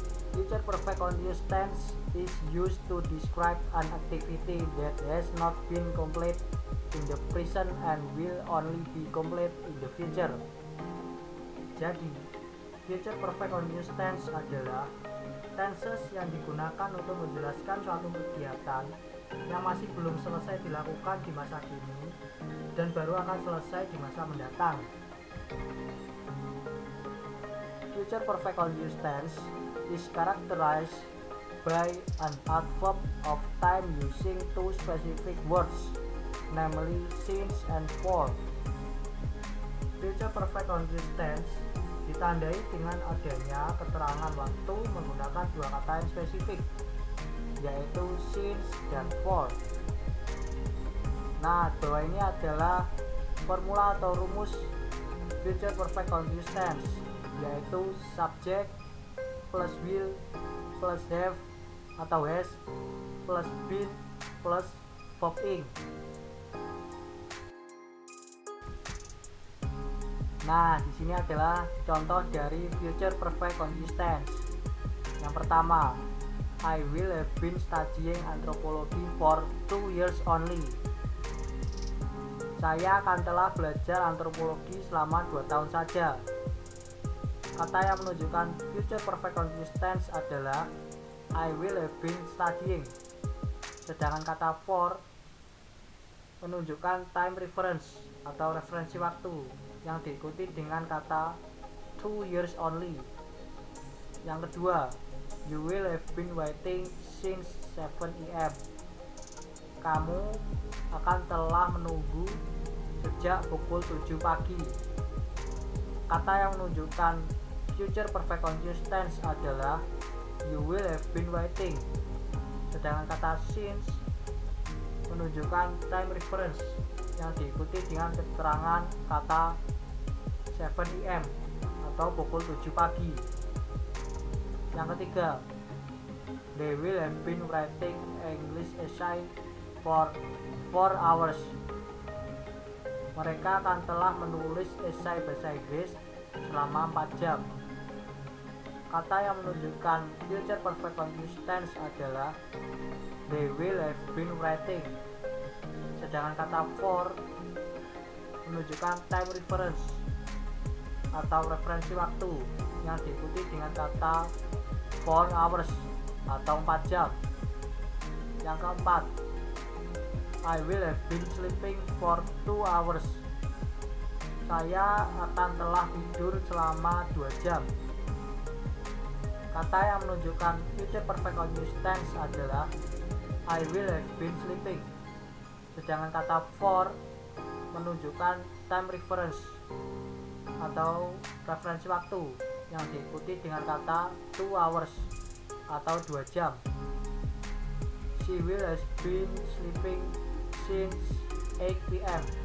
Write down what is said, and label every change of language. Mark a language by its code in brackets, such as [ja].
[en] Future perfect continuous tense is used to describe an activity that has not been complete in the present and will only be complete in the future. [id] Jadi, future perfect continuous tense adalah tenses yang digunakan untuk menjelaskan suatu kegiatan yang masih belum selesai dilakukan di masa kini dan baru akan selesai di masa mendatang. [en] Future perfect continuous tense is characterized by an adverb of time using two specific words, namely since and for. [id] Future perfect continuous tense ditandai dengan adanya keterangan waktu menggunakan dua kata yang spesifik, yaitu since dan for. Nah, bawah ini adalah formula atau rumus future perfect continuous tense, yaitu [en] subject plus will plus have atau has plus been plus verb ing. [id] Nah, di sini adalah contoh dari future perfect continuous tense. Yang pertama, [en] I will have been studying anthropology for 2 years only. [id] Saya akan telah belajar antropologi selama 2 tahun saja. Kata yang menunjukkan future perfect continuous tense adalah [en] I will have been studying. [id] Sedangkan kata for menunjukkan time reference atau referensi waktu yang diikuti dengan kata [en] 2 years only. [id] Yang kedua, [en] you will have been waiting since 7 am. [id] Kamu akan telah menunggu sejak pukul 7 pagi. Kata yang menunjukkan future perfect continuous tense adalah [en] you will have been waiting. [id] Sedangkan kata since menunjukkan time reference yang diikuti dengan keterangan kata 7 am atau pukul 7 pagi. Yang ketiga, [en] they will have been writing English essay for 4 hours. [id] Mereka akan telah menulis esai bahasa Inggris selama 4 jam. Kata yang menunjukkan future perfect continuous tense adalah [en] they will have been writing. [id] Sedangkan kata for menunjukkan time reference atau referensi waktu yang diikuti dengan kata [en] 4 hours [id] atau 4 jam. Yang keempat, [en] I will have been sleeping for 2 hours. [id] Saya akan telah tidur selama 2 jam. Kata yang menunjukkan future perfect continuous tense adalah [en] I will have been sleeping. [id] Sedangkan kata for menunjukkan time reference atau referensi waktu yang diikuti dengan kata [en] 2 hours [id] atau 2 jam. [en] She will have been sleeping since 8 p.m.